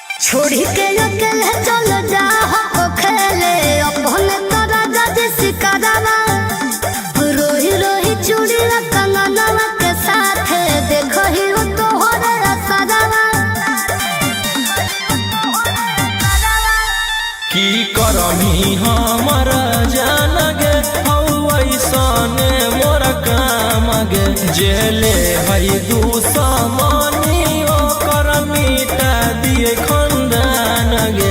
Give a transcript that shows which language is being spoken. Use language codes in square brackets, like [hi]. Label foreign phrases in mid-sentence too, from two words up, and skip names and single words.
[bho] छोड़ी के अकेले चल जा हो खेले अपने तो राजा जी सिकरवा रोही रोही चूड़िया कंगनवा के साथ देखो ही हो तो हो रे असरवा [anp] की करमी हमर जान गे ऐसने मोर काम गे जेले हई दुश्मनी ओकर मिटा दिए खंदान गे